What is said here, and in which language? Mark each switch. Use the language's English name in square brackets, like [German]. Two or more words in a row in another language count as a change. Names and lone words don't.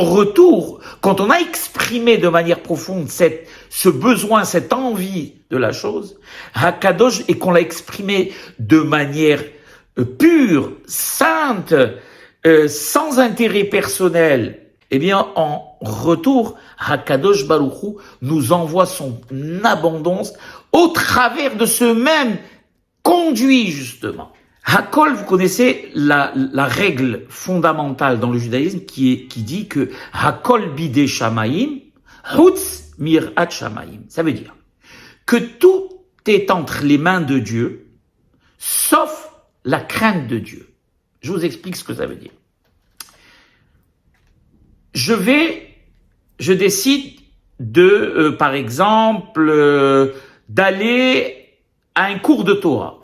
[French] retour, quand on a exprimé de manière profonde ce besoin, cette envie de la chose, Hakadosh, et qu'on l'a exprimé de manière pure, sainte, sans intérêt personnel, eh bien, en retour, Hakadosh Baruch Hu nous envoie son abondance au travers de ce même conduit, justement. Hakol, vous connaissez la règle fondamentale dans le judaïsme qui dit que [Hebrew] הכל בידי שמים חוץ מיראת שמים. [French] Ça veut dire que tout est entre les mains de Dieu, sauf la crainte de Dieu. Je vous explique ce que ça veut dire. je décide de, par exemple, d'aller à un cours de Torah.